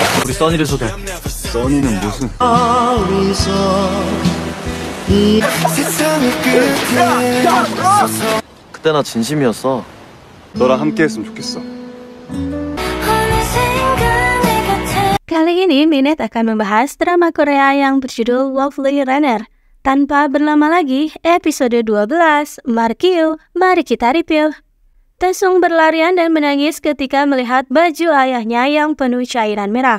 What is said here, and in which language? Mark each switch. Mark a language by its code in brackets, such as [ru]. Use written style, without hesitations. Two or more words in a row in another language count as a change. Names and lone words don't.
[ko] 우리 써니를 소개. 써니는 무슨? 그때 나 진심이었어. 너랑 함께했으면 좋겠어. [id] Kali ini Minette akan membahas drama Korea yang berjudul Lovely Runner. Tanpa berlama lagi, episode 12, Markyu, mari kita review. Taesung berlarian dan menangis ketika melihat baju ayahnya yang penuh cairan merah.